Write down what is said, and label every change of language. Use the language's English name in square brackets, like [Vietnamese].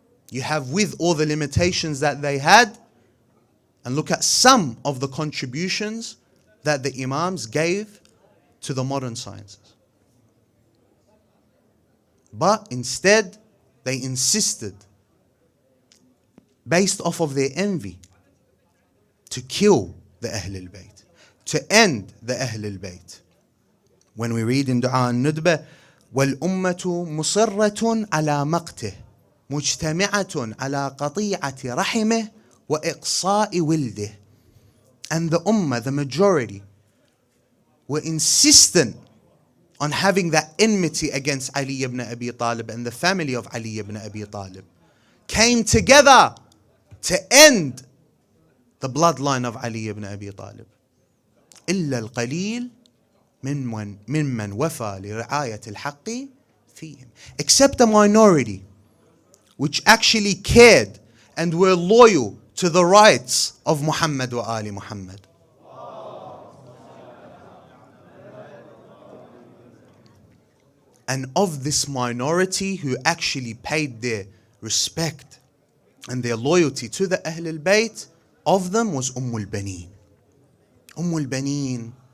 [English] You have, with all the limitations that they had, and look at some of the contributions that the Imams gave to the modern sciences. But instead, they insisted, based off of their envy, to kill the Ahlul Bayt, to end the Ahlul Bayt. [Arabic] When we read in Dua al-Nudbah, وَالْأُمَّةُ مُصِرَّةٌ عَلَى مَقْتِهِ مُجْتَمِعَةٌ عَلَى قَطِيعَةِ رَحِمِهِ وَإِقْصَاءِ وِلْدِهِ. [English] And the Ummah, the majority, were insistent on having that enmity against Ali ibn Abi Talib and the family of Ali ibn Abi Talib, came together to end the bloodline of Ali ibn Abi Talib. [Arabic] إلا القليل ممن وفى لرعاية الحق فيهم. [English] Except a minority which actually cared and were loyal to the rights of Muhammad wa Ali Muhammad. And of this minority who actually paid their respect and their loyalty to the Ahl al-Bayt, of them was Omul Benni. Omul Benni.